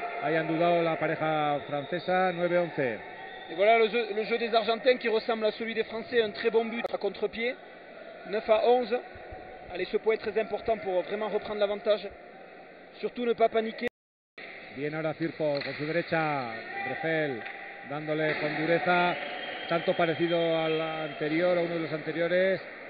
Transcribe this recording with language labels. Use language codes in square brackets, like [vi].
[es] Hayan dudado la pareja francesa, 9-11. [fr] Et voilà le jeu des Argentins qui ressemble à celui des Français. Un très bon but à contre-pied. 9-11. Allez, ce point est très important pour vraiment reprendre l'avantage. Surtout ne pas paniquer. [es] Bien ahora Firpo con su derecha. Brefel dándole con dureza. Tanto parecido al anterior, a uno de los anteriores.